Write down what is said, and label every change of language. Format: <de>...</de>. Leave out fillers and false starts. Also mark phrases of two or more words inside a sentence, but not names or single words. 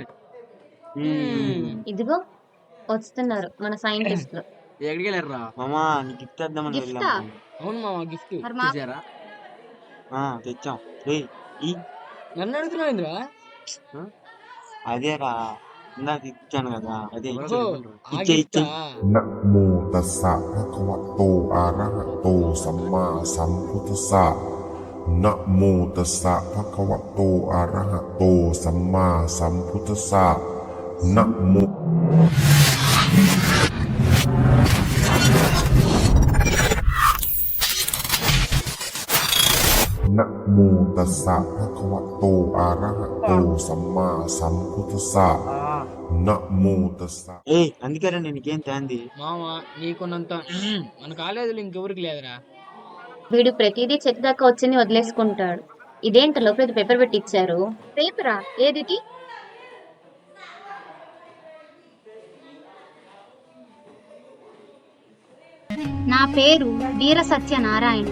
<te>ఇదిగో వస్తున్నారు మన సైంటిస్టులు. ఎక్కడికి వెళ్ళారా? మామా నీకు గిఫ్ట్ ఇద్దామని గిఫ్టా? వెళ్ళాము. అవును మామ, గిఫ్ట్ మరి మా- చేశారా? తెచ్చాం. రే ఈ నన్ను అడుగుతున్నావు ఇంద్రా? అదేరా, ఇందాక ఇచ్చాను కదా, అదే ఓహో, ఇచ్చే ఇచ్చే.</te> <pi>นะโมตัสสะภะคะวะโตอะระหะโตสัมมาสัมพุทธัสสะนะโมตัสสะภะคะวะโตอะระหะโตสัมมาสัมพุทธัสสะนะโม นะโมตัสสะภะคะวะโตอะระหะโตสัมมาสัมพุทธัสสะนะโมตัสสะ</pi> <te>ఏ అందుకేరా నేను నీకేం తేంది మామ నీకున్నంత మన కాలేజీలో ఇంకెవరికి లేదురా. వీడు ప్రతిదీ చెక్ దాకా వచ్చింది వదిలేసుకుంటాడు. ఇదేంటి లోపల పేపర్ పెట్టి ఇచ్చారు? పేపరా? ఏది? నా పేరు వీర సత్యనారాయణ.</te>